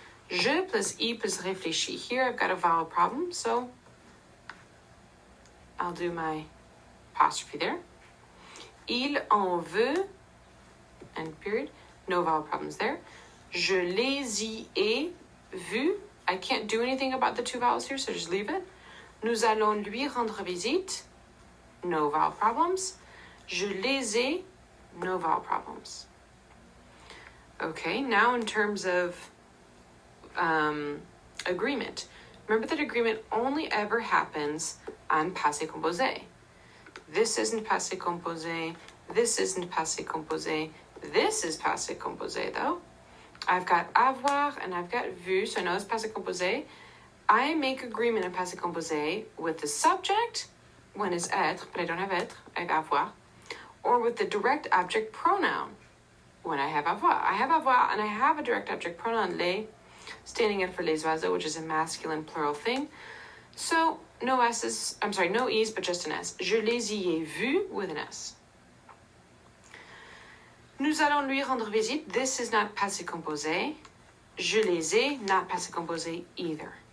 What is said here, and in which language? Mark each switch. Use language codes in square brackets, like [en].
[fr] Je plus I plus réfléchi. [en] Here I've got a vowel problem, so I'll do my apostrophe there. [fr] Il en veut, [en] and period. No vowel problems there. [fr] Je les y ai vus. [en] I can't do anything about the two vowels here, so just leave it. [fr] Nous allons lui rendre visite. [en] No vowel problems. [fr] Je les ai. [en] No vowel problems. Okay, now in terms of agreement. Remember that agreement only ever happens on passé composé. This isn't passé composé. This isn't passé composé. This is passé composé, though. I've got avoir and I've got vu, so I know it's passé composé. I make agreement in passé composé with the subject when it's être, but I don't have être, I have avoir, or with the direct object pronoun when I have avoir. I have avoir and I have a direct object pronoun, les, standing in for les oiseaux, which is a masculine plural thing. So no S's, I'm sorry, no E's, but just an S. [fr] Je les y ai vus [en] with an S. [fr] Nous allons lui rendre visite. [en] This is not passé composé. [fr] Je les ai, [en] not passé composé either.